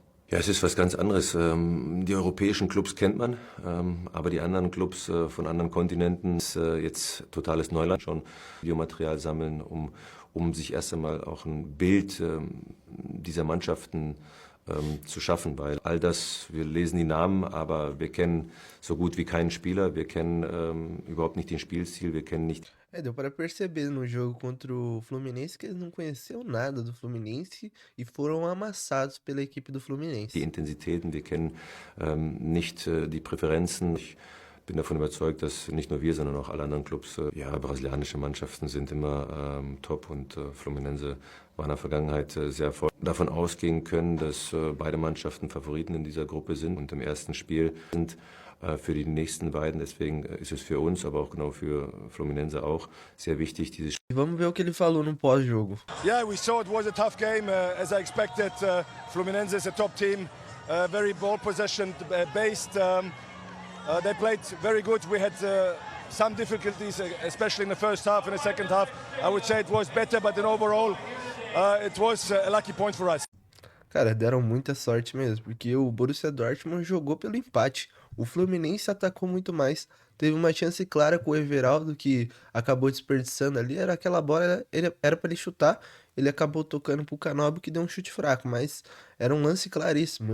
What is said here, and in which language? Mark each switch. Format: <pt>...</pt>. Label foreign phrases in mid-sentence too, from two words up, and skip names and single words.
<de>Ja, es ist was ganz anderes. Die europäischen Clubs kennt man, aber die anderen Clubs von anderen Kontinenten ist jetzt totales Neuland. Schon Videomaterial sammeln, um sich erst einmal auch ein Bild dieser Mannschaften zu schaffen, weil all das, wir lesen die Namen, aber wir kennen so gut wie keinen Spieler, wir kennen überhaupt nicht den Spielstil, wir kennen nicht.</de> <pt>Deu para perceber no jogo contra o Fluminense que eles não conheciam nada do Fluminense e foram amassados pela equipe do</pt> <de>Die</de> <pt>Fluminense.</pt> <de>Intensitäten, wir kennen nicht die Präferenzen. Ich bin davon überzeugt, dass nicht nur wir, sondern auch alle anderen Clubs, ja, brasilianische Mannschaften sind immer top und Fluminense war in der Vergangenheit sehr erfolgreich. Davon ausgehen können, dass beide Mannschaften Favoriten in dieser Gruppe sind und im ersten Spiel sind für die nächsten beiden. Deswegen ist es für uns, aber auch genau für Fluminense auch sehr wichtig, dieses</de> <pt>E vamos ver o que ele falou no pós-jogo.</pt> <en>Yeah, we saw it was a tough game as I expected. Fluminense is a top team, very ball possession based. They played very good. We had some difficulties, especially in the first half. In the second half, I would say it was better, but in overall, it was a lucky point for us.</en> <pt>Cara, deram muita sorte mesmo, porque o Borussia Dortmund jogou pelo empate. O Fluminense atacou muito mais. Teve uma chance clara com o Everaldo, que acabou desperdiçando ali. Era aquela bola, era para ele chutar. Ele acabou tocando pro Canóbio, que deu um chute fraco, mas era um lance claríssimo.</pt>